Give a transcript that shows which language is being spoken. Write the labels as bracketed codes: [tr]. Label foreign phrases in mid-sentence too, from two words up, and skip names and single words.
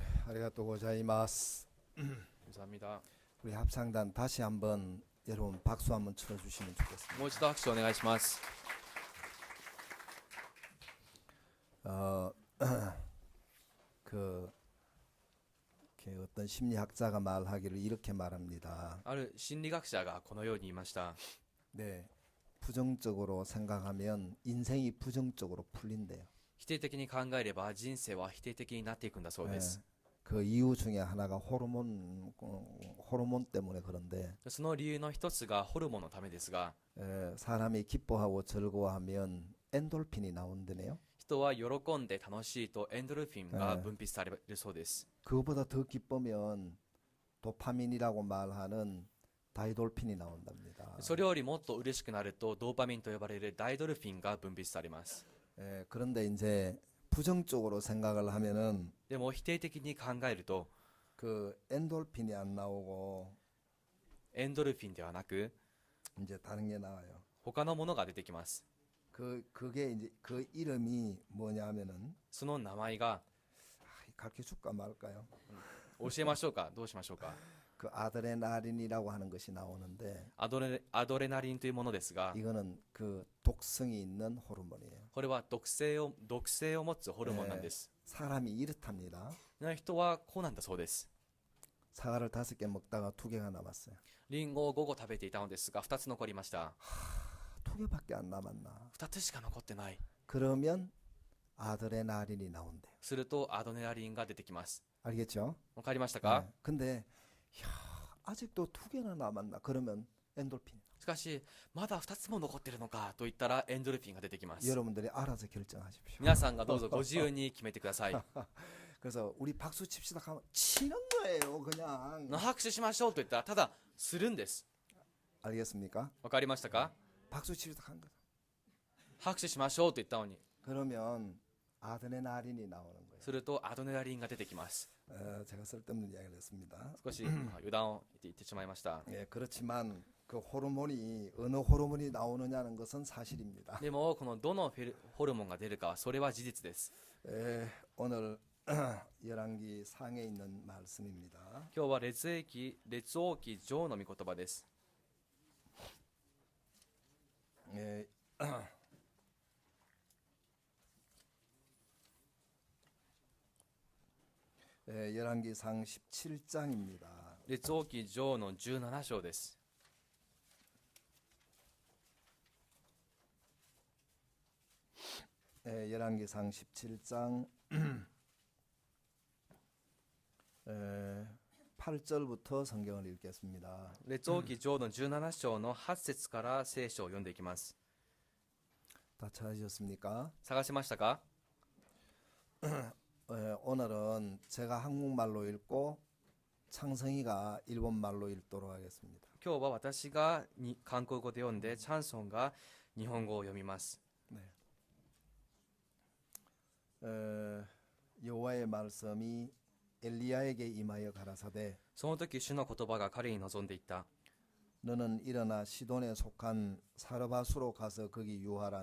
[ja] ありがとうございます. [ko] 감사합니다. 우리 합창단 다시 한번 여러분 박수 한번 쳐주시면 좋겠습니다. [ja] もう一度拍手お願いします。 [ko] 어, 그 어떤 심리학자가 말하기를 이렇게 말합니다. [ja] ある心理学者がこのように言いました。 [ko] 네, 부정적으로 생각하면 인생이 부정적으로 풀린대요. [ja] 否定的に考えれば人生は否定的になっていくんだそうです。 [ko] 그 이유 중에 하나가 호르몬 때문에 그런데 [ja] その理由の一つがホルモンのためですが、 [ko] 사람이 기뻐하고 즐거워하면 엔돌핀이 나온다네요. [ja] 人は喜んで楽しいとエンドルフィンが分泌されるそうです。 [ko] 그거보다 더 기쁘면 도파민이라고 말하는 다이돌핀이 나온답니다. [ja] それよりもっと嬉しくなるとドーパミンと呼ばれるダイドルフィンが分泌されます。 [ko] 그런데 이제 부정적으로 생각을 하면은 [ja] でも否定的に考えると [ko] 그 엔돌핀이 안 나오고 [ja] エンドルフィンではなく [ko] 이제 다른 게 나와요. [ja] 他のものが出てきます。 [ko] 그게 이제 그 이름이 뭐냐면은 [ja] その名前が [ko] 가르쳐 줄까 말까요? [ja] 教えましょうか、どうしましょうか。 [ko] 그 아드레날린이라고 하는 것이 나오는데 [ja] アドレナリンというものですが、 [ko] 이거는 그 독성이 있는 호르몬이에요. [ja] これは毒性を持つホルモンなんです。 [ko] 사람이 이렇답니다. [ja] 人はこうなんだそうです。 [ko] 사과를 5개 먹다가 2개가 남았어요. [ja] リンゴを5個食べていたのですが2つ残りました。 [ko] 2개밖에 안 남았나? [ja] 2つしか残ってない。 [ko] 그러면 아드레날린이 나온대요. [ja] するとアドレナリンが出てきます。 [ko] 알겠죠? [ja] わかりましたか？ [ko] 근데 아직도 2개나 남았나? 그러면 엔돌핀. [ja] しかしまだ2つも残ってるのかと言ったらエンドルフィンが出てきます。 [ko] 여러분들이 알아서 결정하십시오. [ja] 皆さんがどうぞご自由に決めてください。 [ko] 그래서 우리 박수 칩시다 하면 치는 거예요, 그냥. [ja] 拍手しましょうと言ったらただするんです。 [ko] 알겠습니까? [ja] わかりましたか？ [ko] 박수 칩시다 한 거. [ja] 拍手しましょうと言ったのに [ko] 그러면 아드레날린이 나오는 거예요. [ja] するとアドレナリンが出てきます。 [ko] 제가 쓸데없는 이야기를 했습니다. [ja] 少し余談を言ってしまいました。 [ko] 예, 그렇지만 그 호르몬이 어느 호르몬이 나오느냐는 것은 사실입니다. [ja] でもこのどのホルモンが出るかそれは事実です。 [ko] 오늘 열왕기 상에 있는 말씀입니다. [ja] 今日は列王記上の御言葉です。 [ko] 예, 열왕기상 17장입니다. [ja] 列王記上の17章です。 [ko] 열왕기상 17장 8절부터 성경을 읽겠습니다. [ja] 列王記上の17章の8節から聖書を読んでいきます。 [ko] 다 찾으셨습니까? [ja] 探しましたか？ [ko] 오늘은 제가 한국말로 읽고 창성이가 일본말로 읽도록 하겠습니다. [ja] 今日は私が韓国語で読んでチャンソンが日本語を読みます。 [ko] 여호와의 말씀이 엘리야에게 임하여 가라사대 [ja] その時主の言葉が彼に望んでいった。 [ko] 너는 일어나 시돈에 속한 사르바수로 가서 거기 유하라.